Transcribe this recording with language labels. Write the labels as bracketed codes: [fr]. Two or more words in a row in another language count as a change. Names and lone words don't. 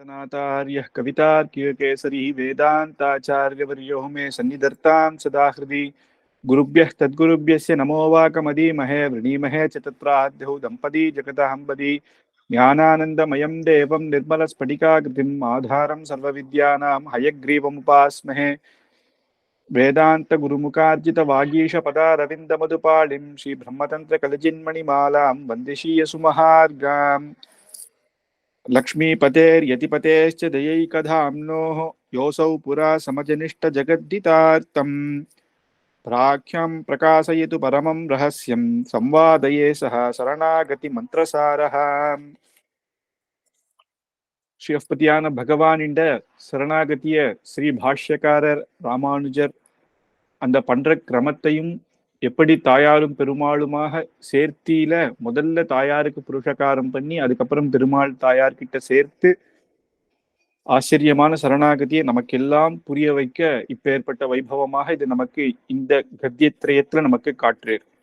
[sa] नाथार्यः कवितार्किककेसरी वेदान्ताचार्यवर्यो मे सन्निधत्तां सदा हृदि गुरुभ्यः तद्गुरुभ्यस्य नमो वाकमदीमहे वृणीमहे च तत्राद्यौ दम्पती जगदहम्पदी ज्ञानानन्दमयं देवं निर्मलस्फटिकाकृतिम् आधारं सर्वविद्यानां हयग्रीवमुपास्महे वेदान्तगुरुमुखार्जितवागीशपदारविन्दमधुपालिं श्रीब्रह्मतन्त्रकलजिन्मणिमालां वन्दिशीयसुमहार्गाम् लक्ष्मीपतेर्यतिपतेश्च दयैकधाम्नोः योऽसौ पुरा समजनिष्ठजगद्धितार्थम् प्राख्यं प्रकाशयतु परमं रहस्यं संवादये सह சரணாகதி [ta] ஸ்ரீஹஸ்பதியான பகவான் இந்த சரணாகதிய ஸ்ரீ பாஷ்யக்காரர் ராமானுஜர் அந்த பண்ற கிரமத்தையும் எப்படி தாயாரும் பெருமாளுமாக சேர்த்தியில முதல்ல தாயாருக்கு புருஷகாரம் பண்ணி அதுக்கப்புறம் பெருமாள் தாயார்கிட்ட சேர்த்து ஆச்சரியமான சரணாகதியை நமக்கெல்லாம் புரிய வைக்க இப்ப ஏற்பட்ட வைபவமாக இது நமக்கு இந்த கத்தியத்திரயத்துல நமக்கு காட்டுறார்.